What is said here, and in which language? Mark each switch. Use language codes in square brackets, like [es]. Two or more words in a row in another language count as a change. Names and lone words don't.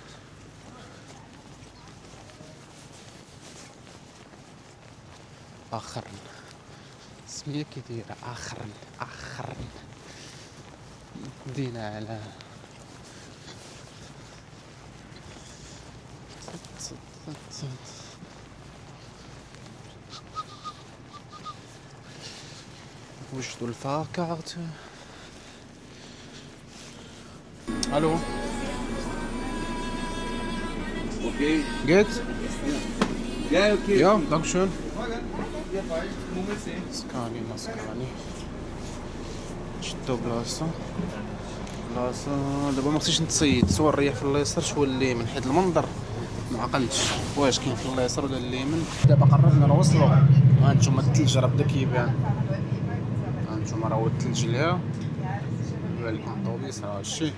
[ar] اخرا سميه كي دايره اخرا دينا على وجدوا الفاكهة. الو [de] Okay. Geht's? Ja, okay. Ja, danke schön. Ja, bald. [ar] سكاني ما سكاني. شدو بلاصة دابا ما خصنيش نتصيد، سوا نريح في اليسار شويه اليمين، حيت المنظر ما عقلتش واش كاين في اليسار ولا اليمين. دابا قربنا نوصلوا. هانتوما الثلج راه بدا كيبان، هانتوما راه الثلج ليها بان لكم الطوبيس راه هادشي.